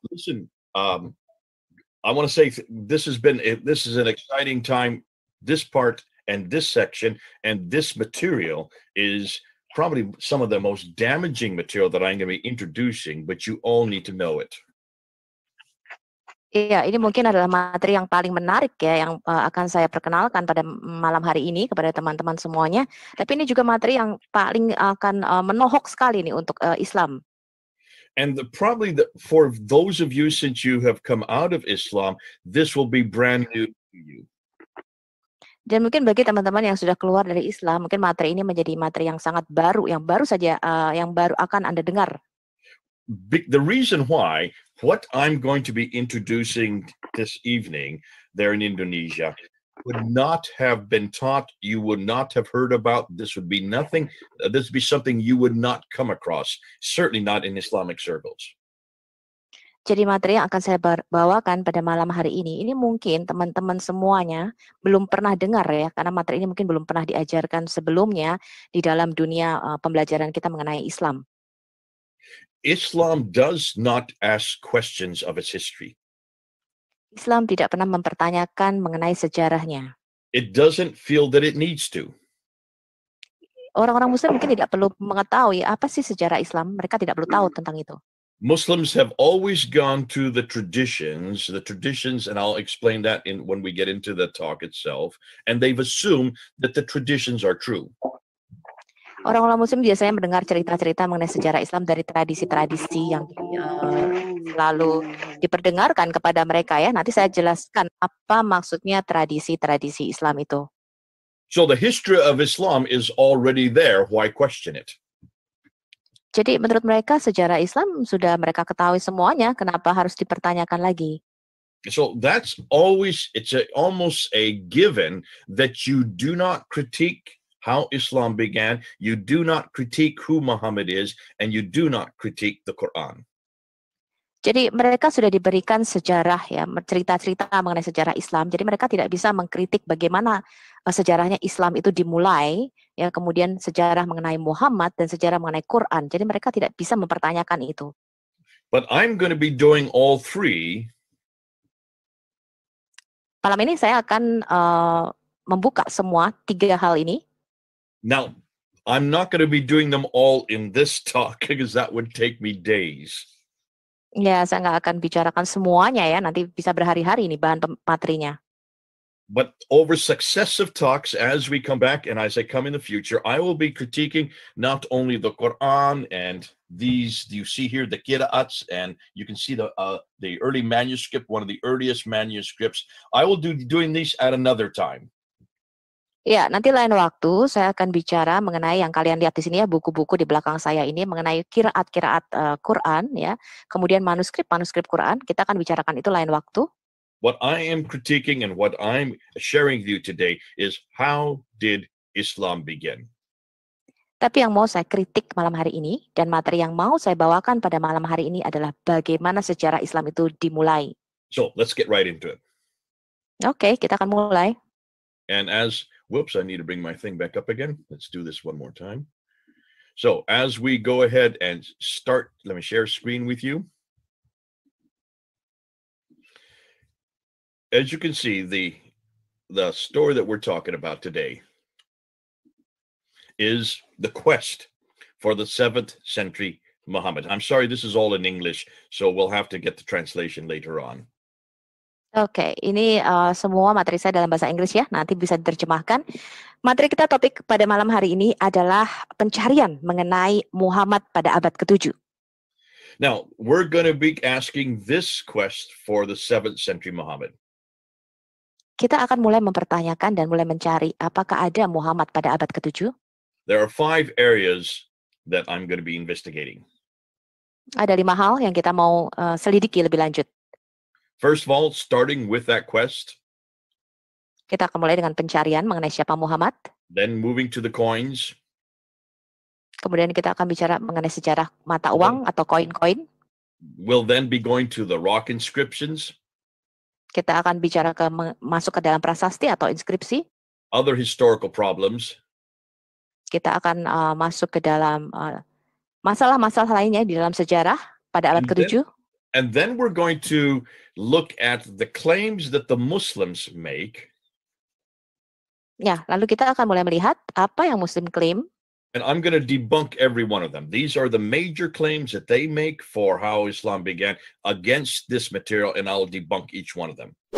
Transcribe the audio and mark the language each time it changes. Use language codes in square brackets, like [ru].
[en] Listen, I want to say this is an exciting time. This part and this section and this material is probably some of the most damaging material that I'm going to be introducing, but you all need to know it. [id] Iya, ini mungkin adalah materi yang paling menarik ya yang akan saya perkenalkan pada malam hari ini kepada teman-teman semuanya. Tapi ini juga materi yang paling akan menohok sekali nih untuk Islam. [en] And for those of you, since you have come out of Islam, this will be brand new to you. [id] Dan mungkin bagi teman-teman yang sudah keluar dari Islam, mungkin materi ini menjadi materi yang sangat baru, yang baru saja, yang baru akan Anda dengar. [en] The reason why what I'm going to be introducing this evening there in Indonesia would not have been taught, you would not have heard about, this would be nothing, this would be something you would not come across, certainly not in Islamic circles. [id] Jadi materi yang akan saya bawakan pada malam hari ini mungkin teman-teman semuanya belum pernah dengar ya, karena materi ini mungkin belum pernah diajarkan sebelumnya di dalam dunia pembelajaran kita mengenai Islam. [en] Islam does not ask questions of its history. [id] Islam tidak pernah mempertanyakan mengenai sejarahnya. [en] It doesn't feel that it needs to. [id] Orang-orang Muslim mungkin tidak perlu mengetahui apa sih sejarah Islam, mereka tidak perlu tahu tentang itu. [en] Muslims have always gone to the traditions, and I'll explain that when we get into the talk itself, and they've assumed that the traditions are true. [id] Orang-orang Muslim biasanya mendengar cerita-cerita mengenai sejarah Islam dari tradisi-tradisi yang selalu diperdengarkan kepada mereka ya. Nanti saya jelaskan apa maksudnya tradisi-tradisi Islam itu. [en] So the history of Islam is already there. Why question it? [id] Jadi menurut mereka sejarah Islam sudah mereka ketahui semuanya. Kenapa harus dipertanyakan lagi? [en] So that's always, almost a given that you do not critique how Islam began, you do not critique who Muhammad is, and you do not critique the Quran. [id] Jadi mereka sudah diberikan sejarah ya, cerita-cerita mengenai sejarah Islam. Jadi mereka tidak bisa mengkritik bagaimana sejarahnya Islam itu dimulai, ya kemudian sejarah mengenai Muhammad dan sejarah mengenai Quran. Jadi mereka tidak bisa mempertanyakan itu. [en] But I'm going to be doing all three. [id] Malam ini saya akan membuka semua tiga hal ini. [en] Now, I'm not going to be doing them all in this talk because that would take me days. [id] Ya, saya nggak akan bicarakan semuanya ya, nanti bisa berhari-hari ini bahan materinya. [en] But over successive talks, as we come back and as I come in the future, I will be critiquing not only the Quran and these, you see here, the qira'ats, and you can see the early manuscript, one of the earliest manuscripts. I will be doing these at another time. [id] Ya, nanti lain waktu saya akan bicara mengenai yang kalian lihat di sini ya, buku-buku di belakang saya ini mengenai qiraat Quran ya. Kemudian manuskrip Quran, kita akan bicarakan itu lain waktu. [en] What I am critiquing and what I'm sharing with you today is how did Islam begin? [id] Tapi yang mau saya kritik malam hari ini dan materi yang mau saya bawakan pada malam hari ini adalah bagaimana sejarah Islam itu dimulai. [en] So, let's get right into it. [id] Oke, kita akan mulai. [en] And whoops, I need to bring my thing back up again. Let's do this one more time. So as we go ahead and start, let me share screen with you. As you can see, the story that we're talking about today is the quest for the 7th century Muhammad. I'm sorry, this is all in English, so we'll have to get the translation later on. [id] Oke, ini semua materi saya dalam bahasa Inggris ya, nanti bisa diterjemahkan. Materi kita topik pada malam hari ini adalah pencarian mengenai Muhammad pada abad ke-7. [en] Now, we're going to be asking this quest for the 7th century Muhammad. [id] Kita akan mulai mempertanyakan dan mulai mencari apakah ada Muhammad pada abad ke-7. [en] There are 5 areas that I'm going to be investigating. [id] Ada 5 hal yang kita mau selidiki lebih lanjut. [en] First of all, starting with that quest. [id] Kita akan mulai dengan pencarian mengenai siapa Muhammad. [en] Then moving to the coins. [id] Kemudian kita akan bicara mengenai sejarah mata uang atau koin-koin. [en] We'll then be going to the rock inscriptions. [id] Kita akan bicara masuk ke dalam prasasti atau inskripsi. [en] Other historical problems. [id] Kita akan masuk ke dalam masalah-masalah lainnya di dalam sejarah pada abad ke-7. [en] And then we're going to look at the claims that the Muslims make. [id] Ya, lalu kita akan mulai melihat apa yang Muslim klaim. [en] And I'm going to debunk every one of them. These are the major claims that they make for how Islam began against this material, and I'll debunk each one of them.